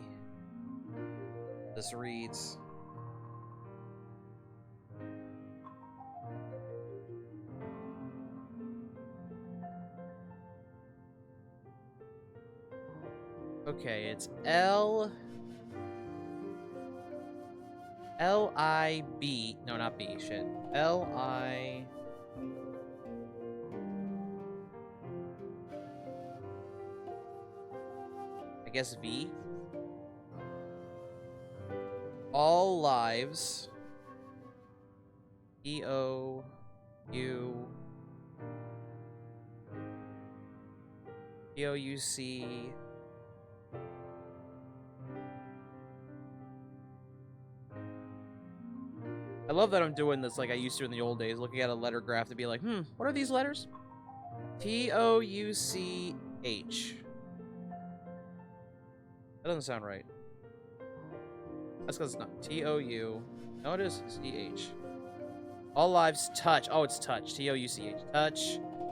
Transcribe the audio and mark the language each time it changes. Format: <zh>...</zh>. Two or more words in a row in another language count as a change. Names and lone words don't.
<en>This reads. Okay, it's L-I-B. No, not B, shit. L-I... I guess V. All lives. E-O-U... E-O-U-C... I love that I'm doing this like I used to in the old days, looking at a letter graph to be like, what are these letters? T-O-U-C-H. That doesn't sound right. That's because it's not. T-O-U. No, it is C-H. All lives touch. Oh, it's touch. T-O-U-C-H. Touch.</en>